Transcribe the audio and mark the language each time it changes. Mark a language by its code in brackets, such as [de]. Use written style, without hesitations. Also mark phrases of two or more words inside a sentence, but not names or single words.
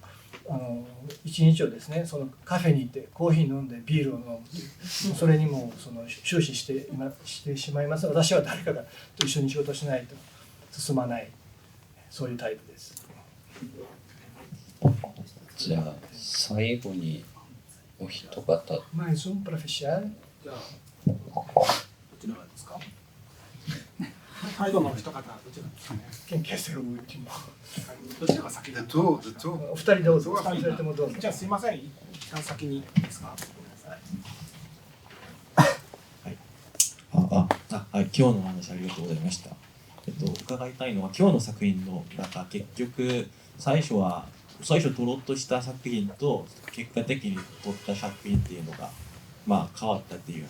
[ja] 一日をですね、カフェに行ってコーヒー飲んでビールを飲むという、それにも終始してしまいます。私は誰かと一緒に仕事しないと進まない、そういうタイプです。じゃあ最後にお一方。 [pt] Mais um para fechar. [ja] じゃあどちらがですか？最後のお一方どちらですかね？ [pt] Quem quer ser o último? [ja] どちらが先に？ [pt] De tu, de tu. [ja] お二人どうぞ。お二人ともどうぞ。じゃあすいません、一旦先にいいですか？はい、今日のお話ありがとうございました。伺いたいのは今日の作品の結局最初撮ろうとした作品と結果的に撮った作品っていうのが変わったっていう